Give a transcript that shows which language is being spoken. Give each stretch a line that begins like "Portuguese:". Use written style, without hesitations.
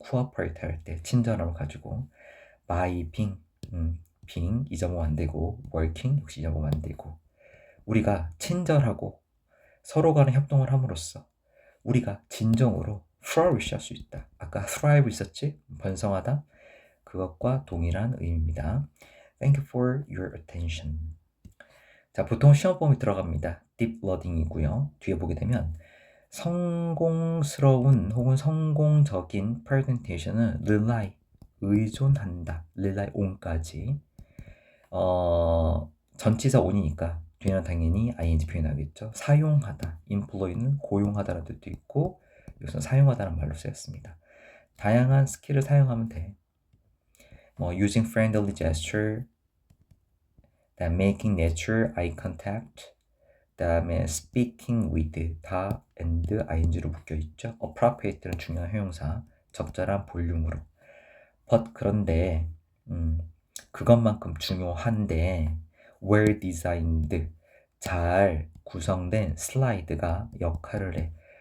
Korean: cooperate 할 때 친절함을 가지고
English: by being
Korean: 이 점은 안 되고 working 역시 이 점은 안 되고 우리가 친절하고 서로 간에 협동을 함으로써 우리가 진정으로 flourish 할 수 있다. 아까 thrive 있었지? 번성하다. 그것과 동일한 의미입니다.
English: Thank you for your attention.
Korean: 자, 보통 시험 범위 들어갑니다. deep learning이고요. 뒤에 보게 되면 성공스러운 혹은 성공적인 presentation은 rely, 의존한다. rely on까지. 전치사 on이니까 뒤에는 당연히 ing 표현하겠죠. 사용하다, employ는 고용하다라는 뜻도 있고 이것은 사용하다는 말로 쓰였습니다. 다양한 스킬을 사용하면 돼.
English: using friendly gesture,
Korean: 그다음
English: making natural eye contact,
Korean: 그다음에
English: speaking with
Korean: 다 and ing로 묶여 있죠. appropriate는 중요한 형용사, 적절한 볼륨으로. but 그런데 그것만큼 중요한데
English: well designed
Korean: 잘 구성된 슬라이드가 역할을 해.